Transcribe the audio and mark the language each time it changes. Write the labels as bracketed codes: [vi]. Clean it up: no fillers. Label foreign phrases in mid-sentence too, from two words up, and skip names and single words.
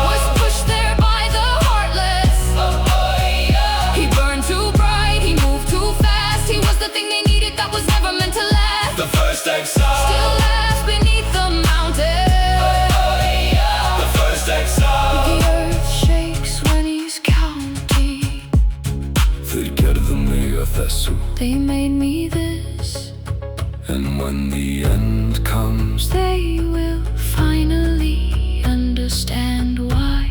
[en] Was pushed there by the heartless. He burned too bright, he moved too fast. He was the thing they needed that was never meant to last. The first exile. Still laughs beneath the mountain. The first exile. The earth shakes when he's counting. [is] Þeir gerðu mig að þessu. [en] They made me this. And when the end comes, They will finally understand why.